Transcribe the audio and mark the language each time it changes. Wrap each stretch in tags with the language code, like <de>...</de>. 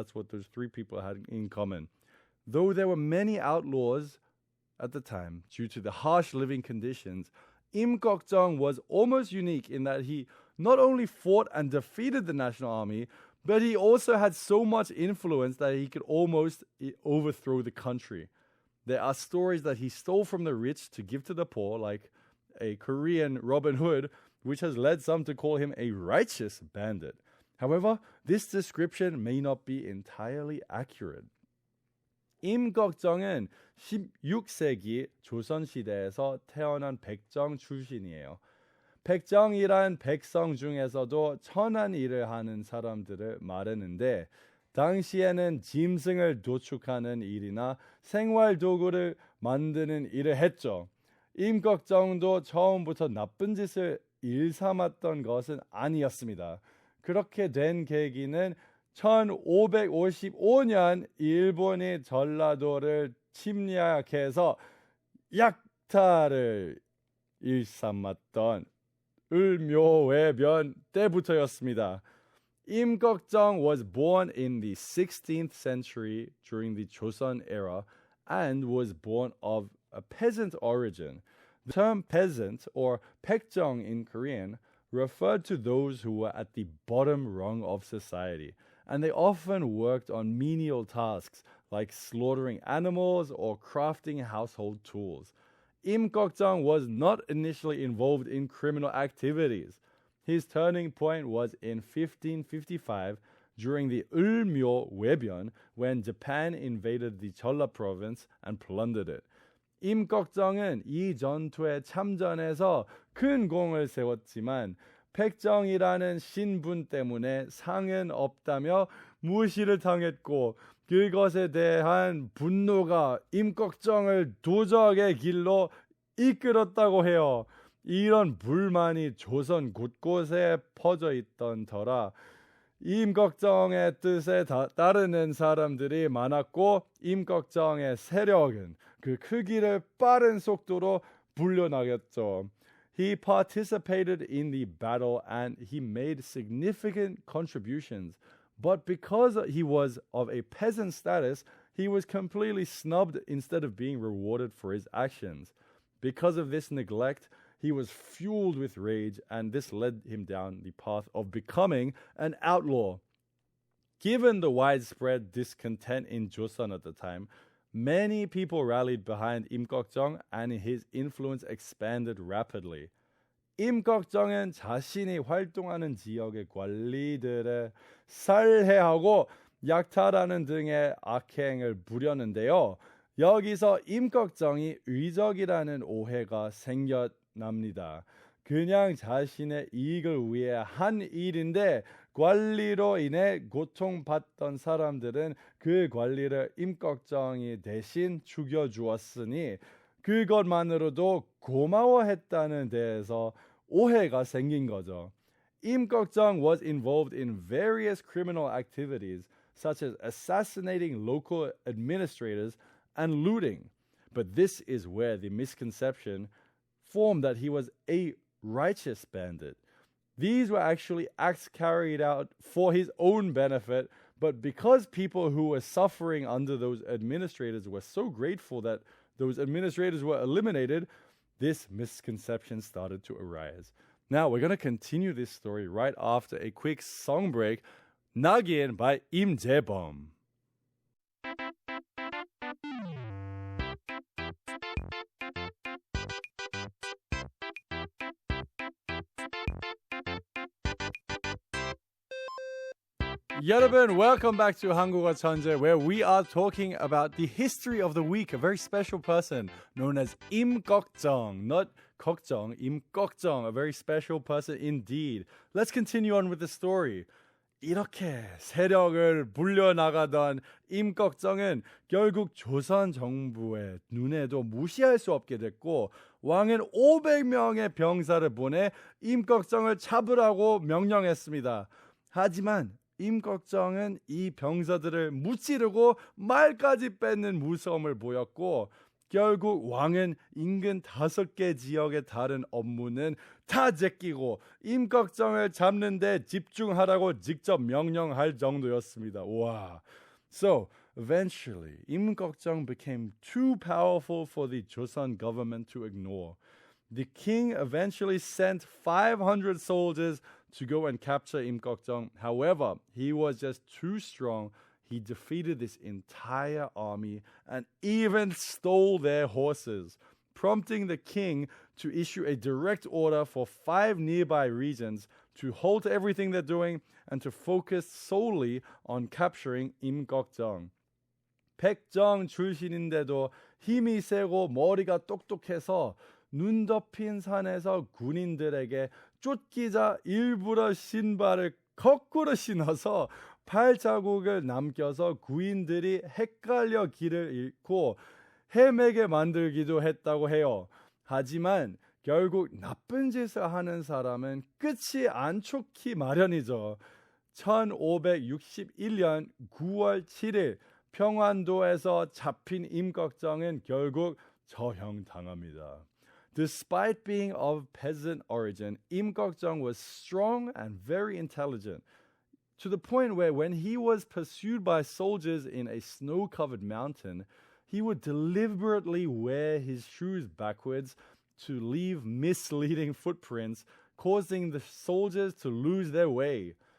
<en>That's what those three people had in common. Though there were many outlaws at the time due to the harsh living conditions, 임꺽정 was almost unique in that he not only fought and defeated the national army, but he also had so much influence that he could almost overthrow the country. There are stories that he stole from the rich to give to the poor, like a Korean Robin Hood, which has led some to call him a righteous bandit. However, this description may not be entirely accurate.</en> <ko>임꺽정은 16세기 조선시대에서 태어난 백정 출신이에요. 백정이란 백성 중에서도 천한 일을 하는 사람들을 말하는데 당시에는 짐승을 도축하는 일이나 생활도구를 만드는 일을 했죠. 임꺽정도 처음부터 나쁜 짓을 일삼았던 것은 아니었습니다. 그렇게 된 계기는 1555년 일본이 전라도를 침략해서 약탈을 일삼았던 을묘외변 때부터였습니다.</ko> <en>임꺽정 was born in the 16th century during the Joseon era and was born of a peasant origin. The term peasant or 백정 in Korean referred to those who were at the bottom rung of society, and they often worked on menial tasks like slaughtering animals or crafting household tools. 임꺽정 was not initially involved in criminal activities. His turning point was in 1555 during the 을묘외변 when Japan invaded the Jeolla province and plundered it.</en> <ko>임꺽정은 이 전투에 참전해서 큰 공을 세웠지만 백정이라는 신분 때문에 상은 없다며 무시를 당했고 그것에 대한 분노가 임꺽정을 도적의 길로 이끌었다고 해요. 이런 불만이 조선 곳곳에 퍼져 있던 터라 임꺽정의 뜻에 따르는 사람들이 많았고 임꺽정의 세력은 그 크기를 빠른 속도로 불려나갔죠.</ko> <en>He participated in the battle and he made significant contributions. But because he was of a peasant status, he was completely snubbed instead of being rewarded for his actions. Because of this neglect, he was fueled with rage, and this led him down the path of becoming an outlaw. Given the widespread discontent in Joseon at the time, many people rallied behind 임꺽정, and his influence expanded rapidly.</en> <ko>임꺽정은 자신이 활동하는 지역의 관리들을 살해하고 약탈하는 등의 악행을 부렸는데요. 여기서 임꺽정이 의적이라는 오해가 생겨납니다. 그냥 자신의 이익을 위해 한 일인데 관리로 인해 고통받던 사람들은 그 관리를 임꺽정이 대신 죽여주었으니 그것만으로도 고마워했다는 데에서 오해가 생긴 거죠.</ko> <en>임꺽정 was involved in various criminal activities such as assassinating local administrators and looting. But this is where the misconception formed that he was a righteous bandit. These were actually acts carried out for his own benefit, but because people who were suffering under those administrators were so grateful that those administrators were eliminated, this misconception started to arise. Now, we're going to continue this story right after a quick song break.</en> <ko>낙인 by 임재범. 여러분,</ko> <en>welcome back to 한국어천재, where we are talking about the history of the week, a very special person known as 임꺽정, not 걱정, 임꺽정, a very special person indeed. Let's continue on with the story.</en> <ko>이렇게 세력을 불려나가던 임꺽정은 결국 조선 정부의 눈에도 무시할 수 없게 됐고 왕은 500명의 병사를 보내 임꺽정을 잡으라고 명령했습니다. 하지만 임꺽정은 이 병사들을 무찌르고 말까지 뺏는 무서움을 보였고 결국 왕은 인근 5개 지역의 다른 업무는 다 제끼고 임꺽정을 잡는 데 집중하라고 직접 명령할 정도였습니다. 와.</ko> <en>So, eventually, 임꺽정 became too powerful for the Joseon government to ignore. The king eventually sent 500 soldiers to go and capture 임꺽정. However, he was just too strong. He defeated this entire army and even stole their horses, prompting the king to issue a direct order for 5 nearby regions to halt everything they're doing and to focus solely on capturing 임꺽정.</en> <ko>백정 출신인데도 힘이 세고 머리가 똑똑해서 눈 덮인 산에서 군인들에게 쫓기자 일부러 신발을 거꾸로 신어서 발자국을 남겨서 군인들이 헷갈려 길을 잃고 헤매게 만들기도 했다고 해요. 하지만 결국 나쁜 짓을 하는 사람은 끝이 안 좋기 마련이죠. 1561년 9월 7일 평안도에서 잡힌 임꺽정은 결국 처형당합니다.</ko> <en>Despite being of peasant origin, 임꺽정 was strong and very intelligent, to the point where when he was pursued by soldiers in a snow-covered mountain, he would deliberately wear his shoes backwards to leave misleading footprints, causing the soldiers to lose their way.</en>